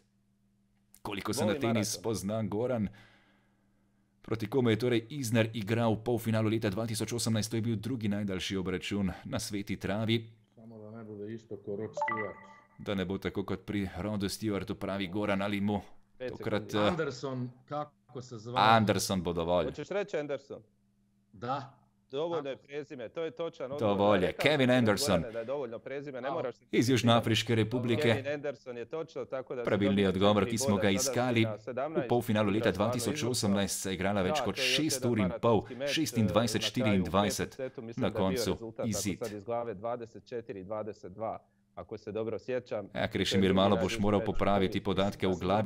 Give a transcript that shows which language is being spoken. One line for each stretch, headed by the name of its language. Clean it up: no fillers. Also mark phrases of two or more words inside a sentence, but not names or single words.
Slovenian: Koliko se na tenis pozna Goran? Proti komu je torej Isner igral v polfinalu leta 2018, to je bil drugi najdaljši obračun na sveti travi.
Croatian: Samo da ne bude isto kot Rod Stewart.
Slovenian: Da ne bo tako kot pri Rodu Stewartu, pravi Goran, ali mu tokrat... Anderson,
Croatian: kako se zove?
Slovenian: Anderson bo dovolj.
Croatian: Hoćeš reći Anderson? Da. Dovoljno je prezime, to je točan odgovor.
Slovenian: Dovolj je, Kevin Anderson.
Croatian: Da je dovoljno prezime, ne moraš...
Slovenian: Iz Južnoafriške republike. Kevin Anderson je točno, tako da... Pravilni odgovor, ki smo ga iskali. V polfinalu leta 2018 se je igrala več kot 6 ur in pol, 26-24, na koncu izid.
Croatian: Ako se dobro sjećam.
Slovenian: Ja, Krešimir, malo boš moral popraviti podatke v glavi.